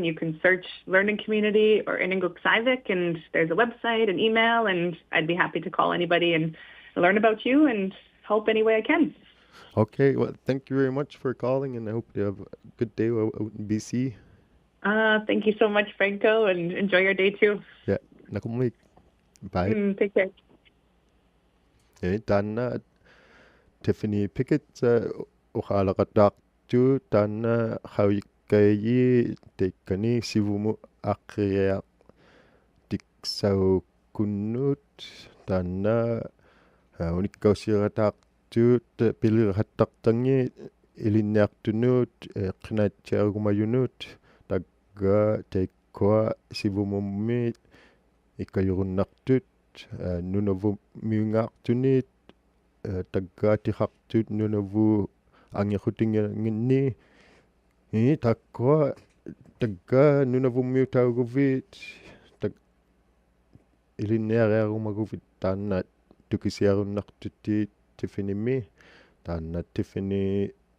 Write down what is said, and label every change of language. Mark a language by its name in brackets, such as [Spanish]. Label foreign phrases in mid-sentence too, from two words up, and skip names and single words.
[English] You can search Learning Community or ᓃᓐᓃ, and there's a website, an email, and I'd be happy to call anybody and learn about you and help any way I can. Okay, well, thank you very much for calling, and I hope you have a good day out in BC. Thank you so much, Franco, and enjoy your day too. Yeah, nakumlik. Bye. Take care. [Inuktitut] Tana Tiffany Pickett uhalaqataqtu tana hawikkayi tekkani sivumu aqriaq tiksaukunnut tana unikkausirataqtuut pilirattaqtangi ilinniartunut qinaatiarumayunut tagga teikkoa sivumummi ikkayurunnartut Nunavummiungaartunit taggaatiqartut Nunavu angiqutingianginni takkua tagga Nunavummiutauguvit tag ilinniariarumaguvit taanna tukisiarunnartutti Tiffany taanna Tiffany